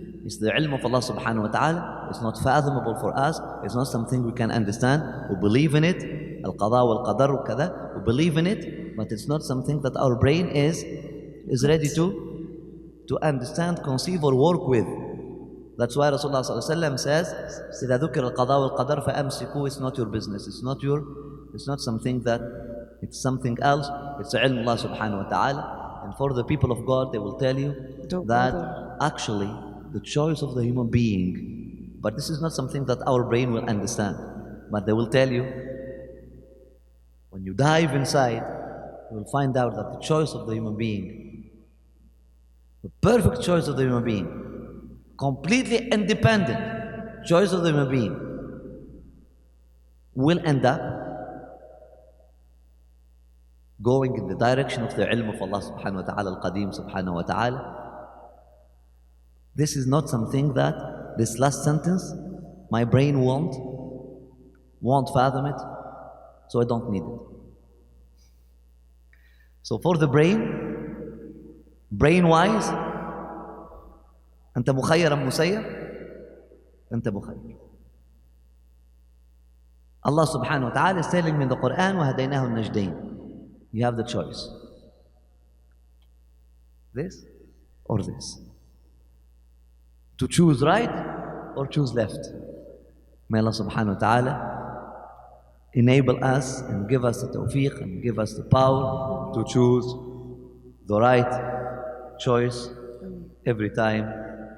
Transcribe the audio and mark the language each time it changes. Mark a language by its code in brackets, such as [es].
[en] It's the ilm of Allah subhanahu wa ta'ala. It's not fathomable for us. It's not something we can understand. We believe in it. Al-qada wal-qadar kada. We believe in it, but it's not something that our brain is ready to understand, conceive, or work with. That's why Rasulullah says, [ar] إِذَا ذُكِرَ الْقَضَاءُ وَالْقَدَرُ فَأَمْسِكُوا. [en] It's not your business. It's not something that, it's something else. It's ilm Allah subhanahu wa ta'ala. And for the people of God, they will tell you that actually the choice of the human being, but this is not something that our brain will understand. But they will tell you, when you dive inside, you will find out that the choice of the human being, the perfect choice of the human being, completely independent choice of the human being, will end up going in the direction of the ilm of Allah subhanahu wa ta'ala, al-Qadim subhanahu wa ta'ala. This is not something that, this last sentence, my brain won't fathom it, so I don't need it. So for the brain-wise, [ar] أنت مخير أم مسير؟ أنت مخير. [en] Allah subhanahu wa ta'ala is telling me in the Quran, [ar] وَهَدَيْنَاهُ النَّجْدَيْنِ. [en] You have the choice. This or this. To choose right or choose left. May Allah subhanahu wa ta'ala enable us and give us the tawfiq and give us the power to choose the right choice every time.